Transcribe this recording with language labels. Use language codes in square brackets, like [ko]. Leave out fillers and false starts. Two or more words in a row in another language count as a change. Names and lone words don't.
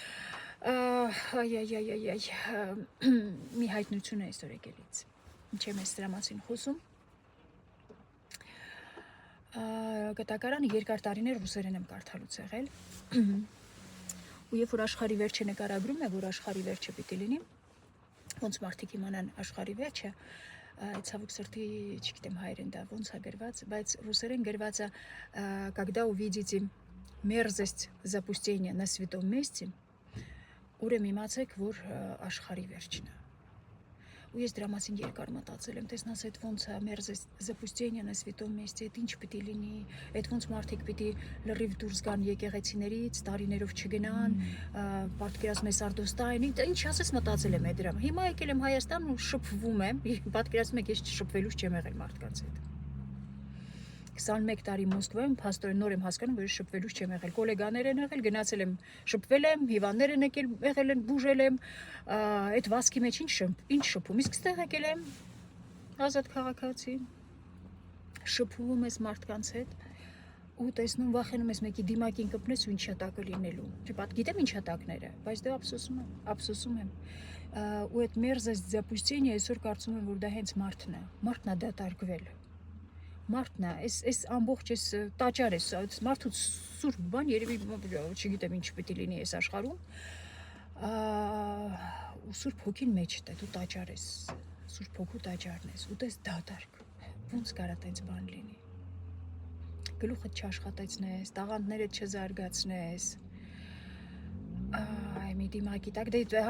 [hy] մի հայտնություն է այսօր եկելից, ինչ եմ ես դրա մասին խոսում, գտակարանը երկար տարիներ ռուսերեն եմ կարդալուց եղել, ու երբ որ աշխարհի վերջը նկարագրում է, որ աշխարհի վերջը պիտի լինի, ոնց մարդիկ իմանան աշխարհի վերջը, ցավոք սրտի, չգիտեմ հայերեն դա ոնց է գրված, բայց ռուսերեն գրված է, [ru] когда увидите мерзость запустения на святом месте, [hy] ուրեմն իմացեք, որ աշխարհի վերջն է։ Ու ես դրա մասին երկար մտածել եմ, տեսնաս այդ ոնց է [ru] мерзость запустения на святом месте, [hy] այդ ինչ պիտի լինի, այդ ոնց մարդիկ պիտի լրիվ դուրս գան եկեղեցիներից, տարիներով չգնան, պատկերացնում ես Արտոստային, ինչ ասես մտածել եմ այդ դրա։ Հիմա եկել եմ Հայաստան ու շփվում եմ, պատկերացնում եք ես շփվելուց չեմ եղել մարդկանց հետ։ 21 տարի Մոսկվայում փաստորեն նոր եմ հասկանում, որ ես շփվելուց չեմ եղել, գոլեգաներ են եղել, գնացել եմ, շփվել եմ, հիվանդներ են եղել են, բուժել եմ, այդ վասկի մեջ ինչ շփում, իսկ ստեղ եկել եմ, ազատ քաղաքացի, շփվում ես մարդկանց հետ, ու տեսնում, վախենում ես մեկի դիմակին կպնես ու ինչ շատակը լինելու, գիտեմ ինչ շատակները, բայց դե ափսոսում եմ, ու այդ [ru] мерзость запустения [hy] այսօր կարծում եմ, որ դա հենց մարդն է դատարկվել, մարդն է, այս ամբողջ այս տաճար է, մարդուց սուրբ բան, երևի չգիտեմ ինչ պետք է լինի այս աշխարհում, ու սուրբ հոգին մեջդ է, դու տաճար ես, սուրբ հոգու տաճարն ես, ու տես դատարկ, ոնց կարա տենց բան լինի, գլուխդ չաշխատեցնես, տաղանդներդ չզարգացնես, մի դիմակի տակ, դե